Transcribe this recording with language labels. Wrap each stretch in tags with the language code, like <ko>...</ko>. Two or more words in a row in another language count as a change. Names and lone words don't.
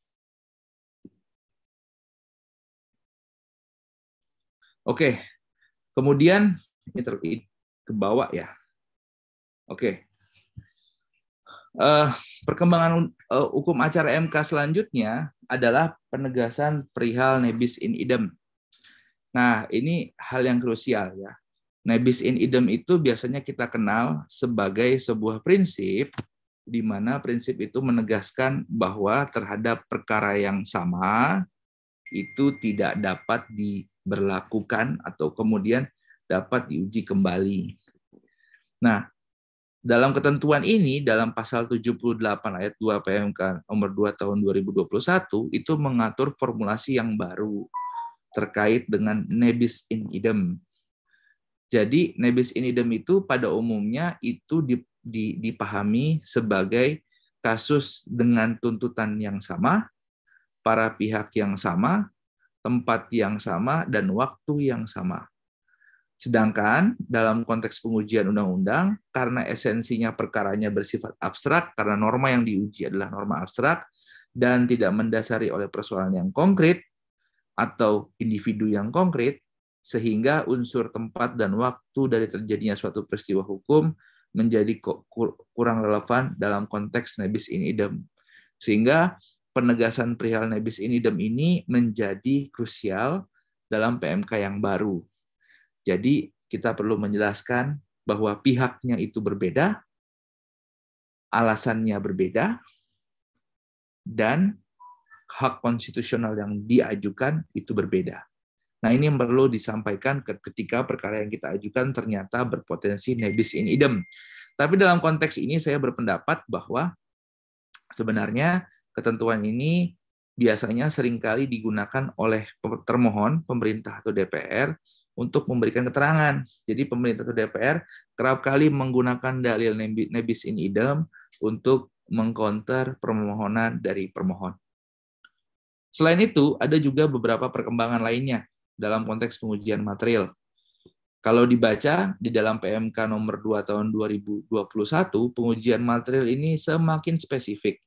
<id>Oke, kemudian ini ke bawah ya. Oke. Perkembangan hukum acara MK selanjutnya adalah penegasan perihal</id> <la>nebis in idem.</la> <id>Nah, ini hal yang krusial ya.</id> <la>Nebis in idem</la> <id>itu biasanya kita kenal sebagai sebuah prinsip di mana prinsip itu menegaskan bahwa terhadap perkara yang sama itu tidak dapat diberlakukan atau kemudian dapat diuji kembali. Nah, dalam ketentuan ini, dalam pasal 78 ayat 2 PMK nomor 2 tahun 2021, itu mengatur formulasi yang baru terkait dengan</id> <la>nebis in idem.</la> <id>Jadi,</id> <la>nebis in idem</la> <id>itu pada umumnya itu dipahami sebagai kasus dengan tuntutan yang sama, para pihak yang sama, tempat yang sama, dan waktu yang sama. Sedangkan dalam konteks pengujian undang-undang, karena esensinya perkaranya bersifat abstrak, karena norma yang diuji adalah norma abstrak, dan tidak mendasari oleh persoalan yang konkret, atau individu yang konkret, sehingga unsur tempat dan waktu dari terjadinya suatu peristiwa hukum menjadi kurang relevan dalam konteks</id> <la>nebis in idem.</la> <id>Sehingga penegasan perihal</id> <la>nebis in idem</la> <id>ini menjadi krusial dalam PMK yang baru. Jadi kita perlu menjelaskan bahwa pihaknya itu berbeda, alasannya berbeda, dan hak konstitusional yang diajukan itu berbeda. Nah, ini yang perlu disampaikan ketika perkara yang kita ajukan ternyata berpotensi</id> <la>nebis in idem.</la> <id>Tapi dalam konteks ini saya berpendapat bahwa sebenarnya ketentuan ini biasanya seringkali digunakan oleh termohon, pemerintah atau DPR, untuk memberikan keterangan. Jadi pemerintah atau DPR kerap kali menggunakan dalil</id> <la>nebis in idem</la> <id>untuk mengcounter permohonan dari permohon. Selain itu, ada juga beberapa perkembangan lainnya dalam konteks pengujian material. Kalau dibaca di dalam PMK nomor 2 tahun 2021, pengujian material ini semakin spesifik.</id>